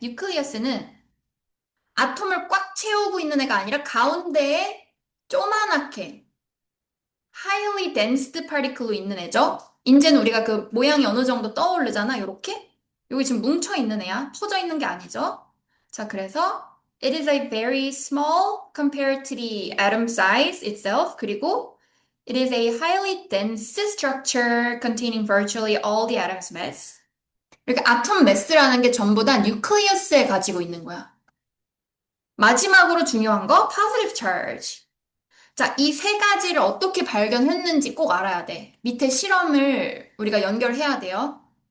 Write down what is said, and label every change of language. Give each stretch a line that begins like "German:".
Korean: 뉴클리우스는 아톰을 꽉 채우고 있는 애가 아니라 가운데에 조그맣게
English: highly dense particle
Korean: 로 있는 애죠. 이제는 우리가 그 모양이 어느 정도 떠오르잖아. 요렇게. 여기 지금 뭉쳐 있는 애야. 퍼져 있는 게 아니죠. 자, 그래서
English: it is a very small compared to the atom size itself.
Korean: 그리고
English: it is a highly dense structure containing virtually all the atom's mass.
Korean: 이렇게 아톰 매스라는 게 전부 다 뉴클리어스에 가지고 있는 거야. 마지막으로 중요한 거 positive charge. 자, 이 세 가지를 어떻게 발견했는지 꼭 알아야 돼. 밑에 실험을 우리가 연결해야 돼요.